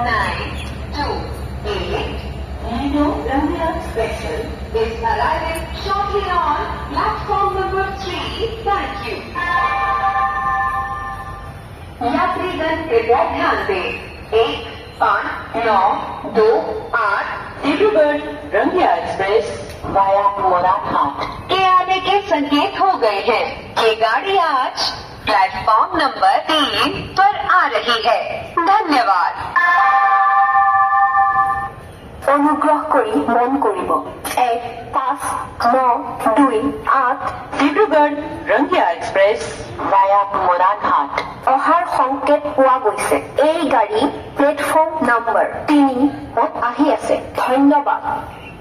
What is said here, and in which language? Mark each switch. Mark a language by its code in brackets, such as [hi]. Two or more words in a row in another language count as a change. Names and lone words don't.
[en] 928. Rhino Ramya Special is arriving shortly on platform number 3. Thank you. [hi] यात्रीगण कृपया ध्यान दें 15928 डिब्रूगढ़ रंगिया एक्सप्रेस वाया मोराघाट के आने के संकेत हो गए हैं। ये गाड़ी आज प्लेटफॉर्म नंबर 3 पर आ रही है। धन्यवाद। [as] অনুগ্ৰহ কৰি মন কৰিব 15928 ডিব্ৰুগড় ৰংগিয়া এক্সপ্ৰেছ ভায়া মোৰাঘাট অহাৰ সংকেত পোৱা গৈছে। এই গাড়ী প্লেটফৰ্ম নম্বৰ 3 আহি আছে। ধন্যবাদ।